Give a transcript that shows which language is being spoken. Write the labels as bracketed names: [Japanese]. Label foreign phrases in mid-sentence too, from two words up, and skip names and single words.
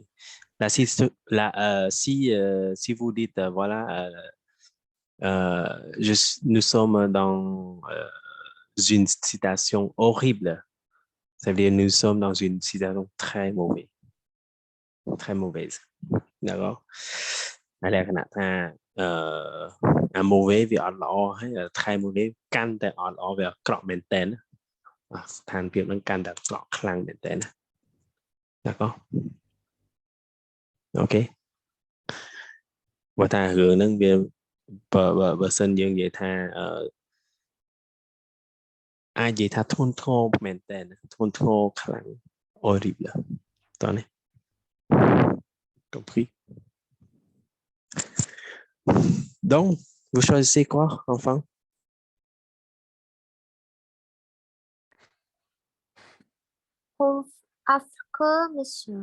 [French] Là, si vous dites, voilà, nous sommes dans une situation horrible, ça veut dire nous sommes dans une situation très mauvaise. Très mauvaise. D'accord? Alors, un mauvais [Khmer] វាអត់ល្អហើយ [French] très mauvais [Khmer] កាន់តែអត់ល្អវាអាក្រក់មែនតើស្ថានភាពហ្នឹងកាន់តែអាក្រក់ខ្លាំងមែនតើ D'accord? OK បើថារឿងហ្នឹងវាបើសិនយើងនិយាយថាអាចនិយាយថាធ្ងន់ធ្ងរមែនតើធ្ងន់ធ្ងរខ្លាំង horrible តោះនេះ [French] compris donc vous choisissez quoi enfin Affreux, monsieur.